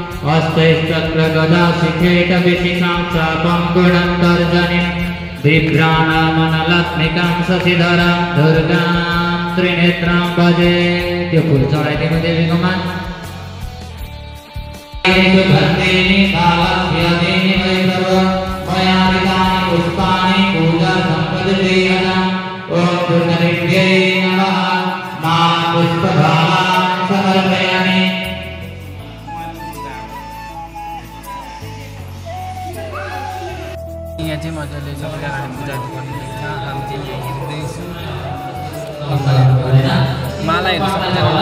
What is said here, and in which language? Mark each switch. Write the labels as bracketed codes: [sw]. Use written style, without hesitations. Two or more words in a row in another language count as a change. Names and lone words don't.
[sa] हस्तैश्चक्रगदाशिखेटविशिखां चापं गुणन्तर्जनीं बिभ्राणामनलत्निकां शशिधरां दुर्गां त्रिनेत्रां भजे। [ne] त्यो फुल चढाइदिनु देवीकोमा। [sa] पुष्पाणि पूजा संपदे ओम दुर्गेभ्यै नमः। मां पुष्पभावान् समर्पयामि। [ne] यहाँ चाहिँ मजाले सबैजना पूजा गर्नुहुन्छ। हामी चाहिँ यहाँ हेर्दैछौँ। मालाहरू सबैजना